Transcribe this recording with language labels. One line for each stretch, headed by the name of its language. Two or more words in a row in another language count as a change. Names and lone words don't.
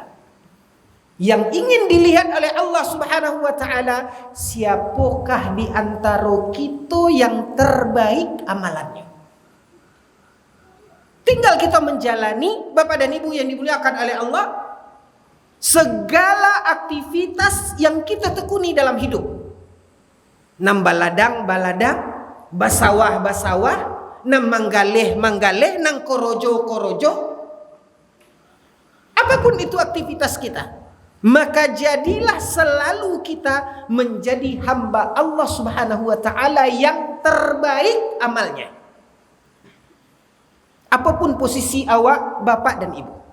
Indonesian: Yang ingin dilihat oleh Allah
Arabic: سبحانه وتعالى,
Indonesian: siapakah di antara kita yang terbaik amalannya. Tinggal kita menjalani, Bapak dan Ibu yang dimuliakan oleh Allah, segala aktivitas yang kita tekuni dalam hidup.
Minangkabau: Nam baladang, basawah, nam manggaleh, nang korojo.
Indonesian: Apapun itu aktivitas kita, maka jadilah selalu kita menjadi hamba Allah
Arabic: سبحانه وتعالى
Indonesian: yang terbaik amalnya. Apapun posisi awak, bapak dan ibu.